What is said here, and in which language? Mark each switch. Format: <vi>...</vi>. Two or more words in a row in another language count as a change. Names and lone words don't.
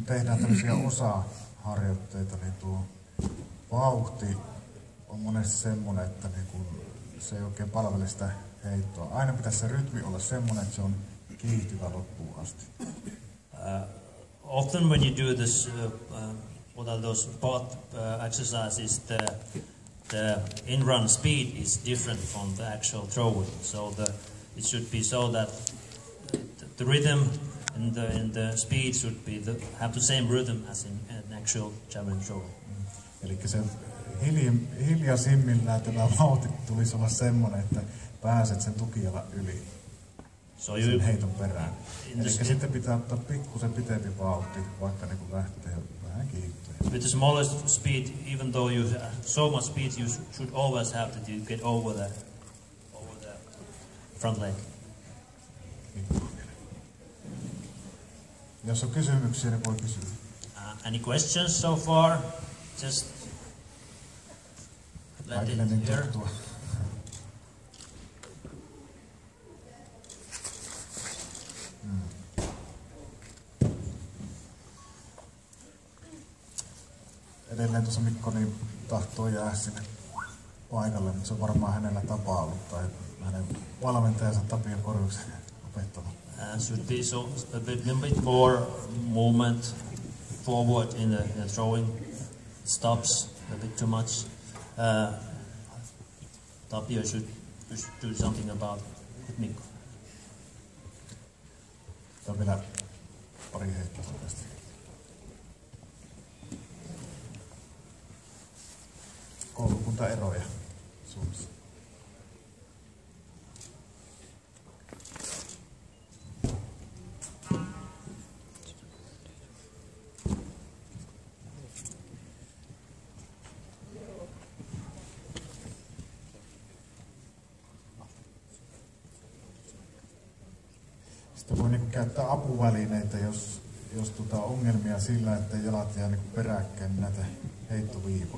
<fi>tehdään tämmöisiä osaharjoitteita, niin tuo vauhti on monesti semmoinen, että se ei oikein palvele sitä heittoa. Aina pitäisi se rytmi olla semmoinen, että se on kiihtyvä loppuun asti.</fi> <en>Often when you do this, what are those both exercises, the in-run speed is different from the actual throwing. So it should be so that the rhythm and the speed should have the same rhythm as in an actual javelin throw.</en> <fi>Eli se hiljaisimmillään tämä vauhti tulisi olla semmoinen, että pääset sen tukijalan yli sen heiton perään. Eli sitten pitää ottaa pikkusen pitempi vauhti, vaikka niin kuin lähtee vähän kiihtyä.</fi> <en>With the smallest speed, even though you have so much speed, you should always have to get over the front leg.</en> <fi>Jos on kysymyksiä, niin voi kysyä.</fi> <en>Any questions so far? Just let it hear.</en> <fi>Edelleen tuossa Mikko niin tahtoo jää sinne paikalle, mutta se on varmaan hänellä tapa ollut tai hänen valmentajansa Tapio Korjuksen opettanut.</fi> <en>Should be so a bit more movement forward in the throwing. Stops a bit too much. Tapio should do something about it, Mikko.</en> <fi>Tämä on vielä pari heittoa tästä. Koulukuntaeroja Suomessa. Sitten voi niinku käyttää apuvälineitä, jos ongelmia sillä, että jalat jää niinku peräkkäin näitä heittoviivoja.</fi>